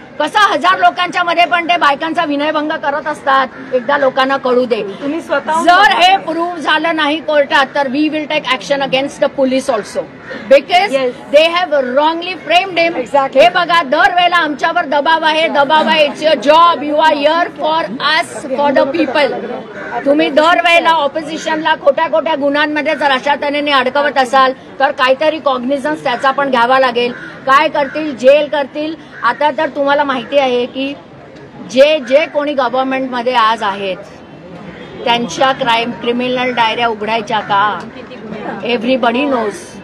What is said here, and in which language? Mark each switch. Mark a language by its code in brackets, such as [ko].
[mr] कसं 1000 लोकांच्या मध्ये पण ते बायकांचा विनयभंग करत असतात, एकदा लोकांना कळू दे. तुम्ही स्वतः जर हे प्रूव्ह झालं नाही कोर्टात तर [en] We will take action against the police also, because they have wrongly framed him. [mr] हे बघा, दरवेळेला आमच्यावर दबाव आहे. [en] It's your job, you are here for us, for the people. [mr] तुम्ही दरवेळेला ऑपोजिशनला खोट्या खोट्या गुन्ह्यांमध्ये जर अशा तऱ्हेने अडकवत असाल तर काहीतरी कॉग्निझन्स त्याचा पण घ्यावा लागेल. काय करतील? जेल करतील. आता तर तुम्हाला माहिती आहे की जे कोणी गव्हर्नमेंटमध्ये आज आहेत त्यांच्या क्रिमिनल डायऱ्या उघडायच्या का? [en] Everybody knows.